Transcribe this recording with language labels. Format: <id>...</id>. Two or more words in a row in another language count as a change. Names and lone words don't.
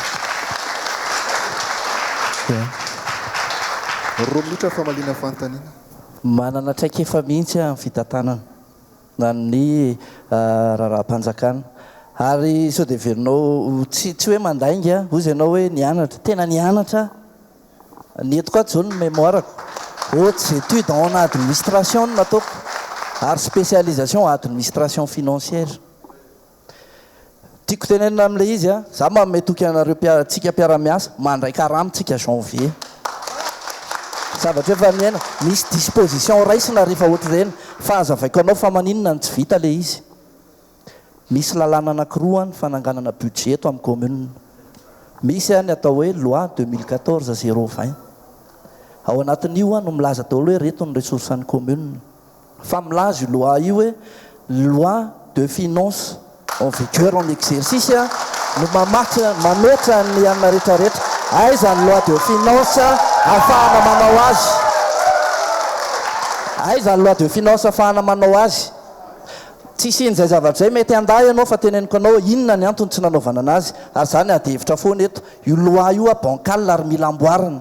<mg>Roa minitra famaliana fanontaniana. Manana traikefa mihitsy amin'ny fitantanana na ny raharaham-panjakana ary sao dia verinao tsy hoe mandainga ozy ianao hoe nianatra tena nianatra ny eto koa zao ny mémoirako</mg> <fr>hautes études en administration</fr> <mg>no nataoko ary</mg> <fr>spécialisation administration financière.</fr> <mg>Tiako tenenina amin'ilay izy a za mba metoky anareo tsika mpiara-miasa mandray karama tsika janvier zavatra efa miaina misy disposition raisina rehefa ohatra ireny fa azavaiko anao fa maninona ny tsy vita le izy. Misy lalàna anankiroa ny fananganana budget eto amin'ny commune. Misy ny atao hoe loi 2014-020. Ao anatin'io no milaza daholo hoe reto ny ressources-ny commune. Fa milaza io loi io hoe</mg> <fr>loi de finance en vigueur en exercice</fr> <mg>no manoatra ny anina rehetrarehetra. Aiza ny</mg> <fr>loi de finance</fr> <mg>ahafahana manao azy. Aiza ny</mg> <fr>loi de finance</fr> <mg>ahafahana manao azy. Tsisy in'izay zavatra zay mety andahy ianao fa teneniko anao inona ny antony tsy nanaovana anazy ary zany adevitra foana eto io loi io bancal ary mila amboarina.</mg>